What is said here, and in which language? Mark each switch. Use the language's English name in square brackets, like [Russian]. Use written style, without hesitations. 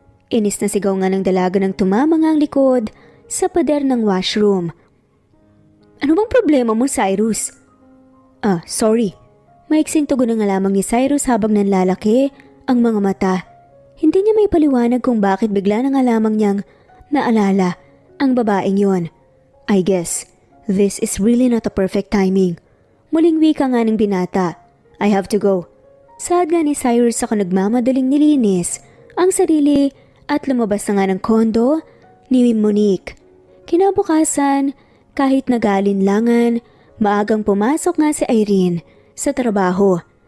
[Filipino] Inis na sigaw nga ng dalaga nang tumama nga ang likod sa pader ng washroom. "Ano bang problema mo, Cyrus?" Sorry." Maiksing tugon na nga lamang ni Cyrus habang nanlalaki ang mga mata. Hindi niya may paliwanag kung bakit bigla na nga lamang niyang naalala ang babaeng yon. [English] "I guess this is really not a perfect timing." [Filipino] Muling wika nga ng binata. [English] "I have to go." [Filipino] Saad nga ni Cyrus saka nagmamadaling nilinis ang sarili at lumabas na nga ng kondo ni Monique. Kinabukasan, kahit nag-aalinlangan, maagang pumasok nga si Irene sa trabaho.